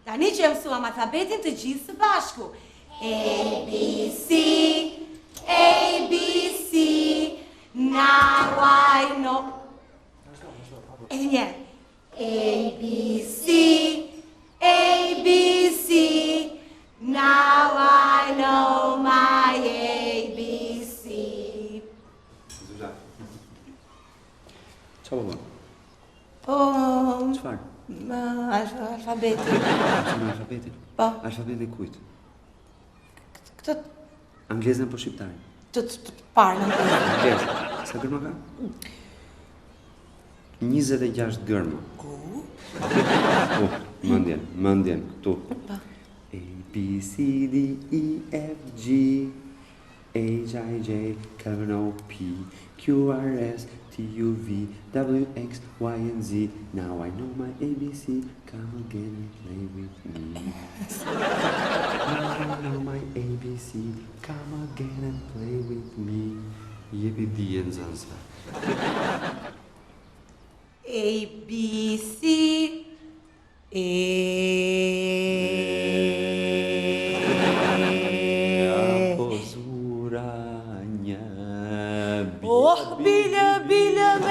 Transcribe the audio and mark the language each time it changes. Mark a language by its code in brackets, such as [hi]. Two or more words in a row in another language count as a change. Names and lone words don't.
[sq] Tani që e mësuam alfabetin të gjithë së bashku. [en] A, B, C, A, B, C, now I know. [sq] Edhe njerë. [en] A, B, C, A, B, C, now I know my A, B, C. [sq] Zuzan. Qa po bën? Po... Qfar? Alfabetin. Alfabetin? Po. Alfabetin kujt? Këtë... Anglezën po shqiptarin? Të parë në Anglezën. Sa gërma ka? 26 gërma. Ku? Mëndjen, këtu. [en] A, B, C, D, E, F, G, H, I, J, K, L, M, N, O, P, Q, R, S, T, U, V, W, X, Y, and Z. Now I know my ABC, come again and play with me. Now I know my ABC, come again and play with me. [sq] Jepi dijen zansa. [en] A, B, C, Oh, [sq] bile me